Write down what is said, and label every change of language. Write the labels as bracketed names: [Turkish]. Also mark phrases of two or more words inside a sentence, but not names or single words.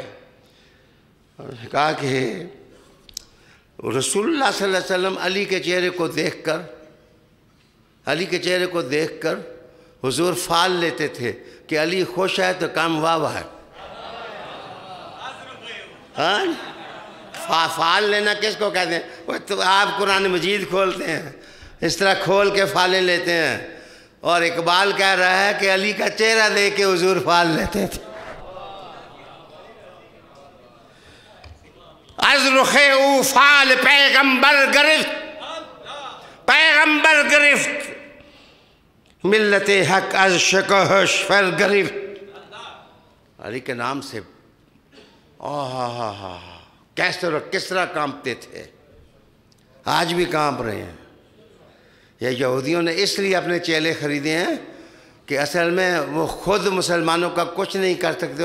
[Urdu] کہا کہ رسول اللہ [Arabic] صلی اللہ علیہ وسلم [Urdu] علی کے چہرے کو دیکھ کر حضور فال لیتے تھے کہ علی خوش ہے تو کام واہ ہے. فال لینا کس کو کہتے ہیں؟ تو آپ قرآن مجید کھولتے ہیں, اس طرح کھول کے فالیں لیتے ہیں، اور اقبال کہہ رہا ہے کہ علی کا چہرہ دیکھ کے حضور فال لیتے تھے۔ [Persian] از رخ او فال پیغمبر گرفت، پیغمبر گرفت، ملت حق از شکوہش فر گرفت۔ [Urdu] علی کے نام سے کس طرح کانپتے تھے، آج بھی کانپ رہے ہیں۔ یہ یہودیوں نے اس لیے اپنے چیلے خریدے ہیں کہ اصل میں وہ خود مسلمانوں کا کچھ نہیں کر سکتے۔